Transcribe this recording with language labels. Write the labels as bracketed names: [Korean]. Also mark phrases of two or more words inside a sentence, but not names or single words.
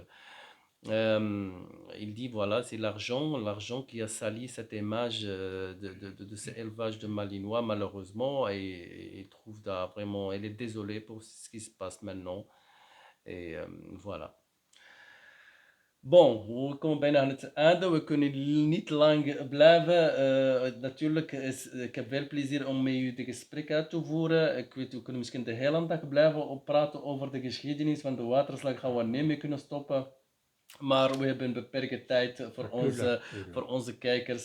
[French] Euh, il dit voilà, c'est l'argent qui a sali cette image de cet élevage de Malinois, malheureusement, et il trouve vraiment, il est désolé pour ce qui se passe maintenant. Et voilà. Bon, [Dutch] we komen bijna aan het einde. We kunnen niet lang blijven. Natuurlijk, ik heb veel plezier om met u de gesprek uit te voeren. Ik weet, we kunnen misschien de hele dag blijven praten over de geschiedenis van de waterslag. Gaan we niet mee kunnen stoppen. Maar we hebben een beperkte tijd voor onze kijkers.